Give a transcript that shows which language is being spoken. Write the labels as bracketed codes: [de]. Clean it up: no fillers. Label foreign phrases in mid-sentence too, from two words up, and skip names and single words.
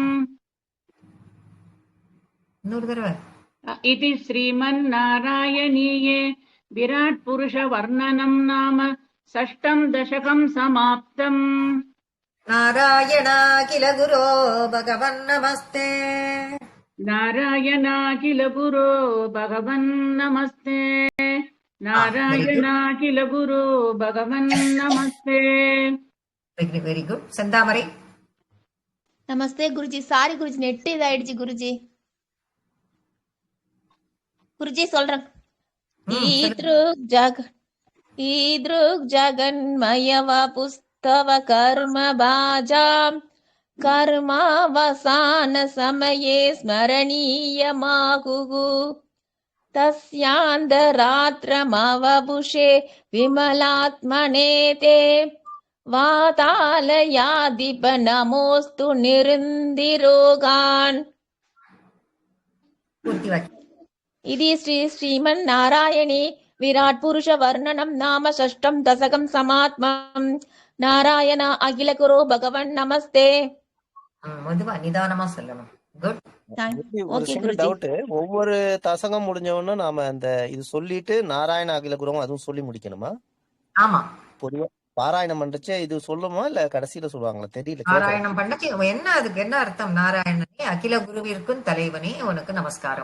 [sa] इति श्रीमन्नारायणीये विराट पुरुष वर्णनं नाम षष्ठं दशकं समाप्तम्. नारायणाखिल गुरो भगवन् नमस्ते. नारायणाखिल गुरो भगवन् नमस्ते. नारायणाखिल गुरो भगवन् नमस्ते. [en] very good. செந்தாமரை. [hi] नमस्ते गुरुजी. [ta] சாரி குருஜி, நெட் இதாயிடுச்சு குருஜி. குருஜி சொல்றேன். [sa] ईदृक् जगन्मयव पुस्तव कर्म भाजाम् कर्मावसान समये स्मरणीयमाहुः तस्यान्तरात्रमवपुषे विमलात्मने ते वातालयाधिपनमोऽस्तु निरुन्धिरोगान्. इति श्रीमन्नारायणी विराट पुरुष वर्णनं नाम षष्ठं दशकं समाप्तम्. नारायण अखिल गुरो भगवन् नमस्ते. [ta] மெதுவா நிதானமா சொல்லணும். குட். ஒரு சின்ன டவுட், ஒவ்வொரு தசகம் முடிஞ்சவொன்னு நாம அந்த இது சொல்லிட்டு நாராயண அகில குருவும் அதுவும் சொல்லி முடிக்கணுமா? ஆமா. பொதுவா பாராயணம் பண்றச்சே இது சொல்லுமா இல்ல கடைசியில சொல்லுவாங்களா? தெரியல. நாராயணம் பண்ணச்சு என்ன, அதுக்கு என்ன அர்த்தம்? நாராயணனே அகில குருவிற்கும் தலைவனே உனக்கு நமஸ்காரம்.